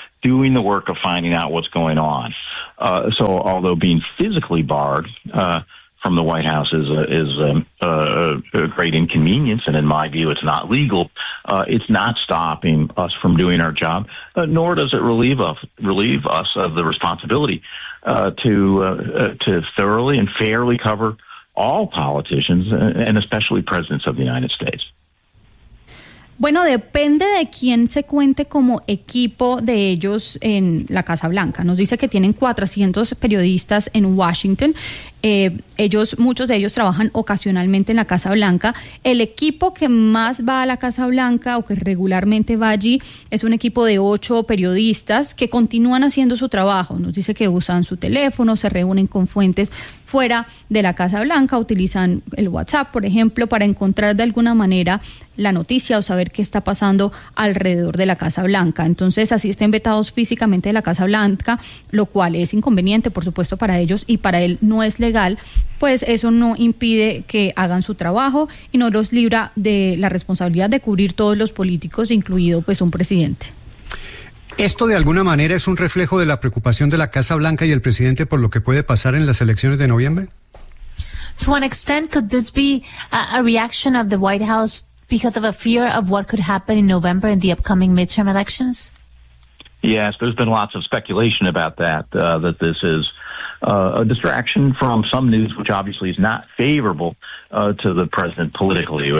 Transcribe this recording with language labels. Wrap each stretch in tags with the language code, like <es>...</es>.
<en>doing the work of finding out what's going on. So although being physically barred from the White House is a great inconvenience, and in my view it's not legal, it's not stopping us from doing our job, nor does it relieve us of the responsibility to thoroughly and fairly cover all politicians, and especially presidents of the United States.</en> <es>Bueno, depende de quién se cuente como equipo de ellos en la Casa Blanca. Nos dice que tienen 400 periodistas en Washington. Ellos, muchos de ellos trabajan ocasionalmente en la Casa Blanca. El equipo que más va a la Casa Blanca o que regularmente va allí es un equipo de 8 periodistas que continúan haciendo su trabajo. Nos dice que usan su teléfono, se reúnen con fuentes fuera de la Casa Blanca, utilizan el WhatsApp, por ejemplo, para encontrar de alguna manera la noticia o saber qué está pasando alrededor de la Casa Blanca. Entonces, así estén vetados físicamente de la Casa Blanca, lo cual es inconveniente, por supuesto, para ellos, y para él no es legal, pues eso no impide que hagan su trabajo y no los libra de la responsabilidad de cubrir todos los políticos, incluido pues un presidente. ¿Esto de alguna manera es un reflejo de la preocupación de la Casa Blanca y el presidente por lo que puede pasar en las elecciones de noviembre?</es> <en>To an extent, could this be a reaction of the White House because of a fear of what could happen in November in the upcoming midterm elections? Yes, there's been lots of speculation about that, that this is a distraction from some news, which obviously is not favorable to the president politically.</en>